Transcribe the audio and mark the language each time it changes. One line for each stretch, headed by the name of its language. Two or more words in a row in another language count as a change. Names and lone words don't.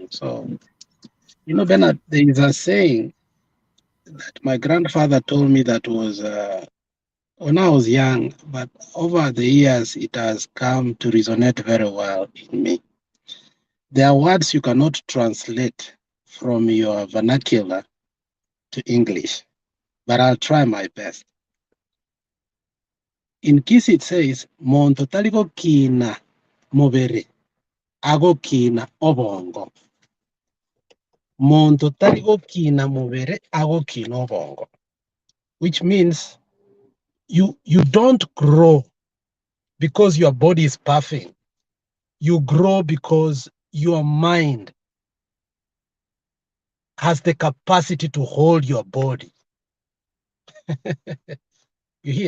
English: So, you know, Bernard, there is a saying that my grandfather told me that was when I was young, but over the years it has come to resonate very well in me. There are words you cannot translate from your vernacular to English, but I'll try my best. In Kisi it says,
Gusii: Monto taliko kina mobere, ago kina obongo. Monto taliko kina mobere, ago kina obongo.
English: Which means you don't grow because your body is puffing. You grow because your mind has the capacity to hold your body. You hear?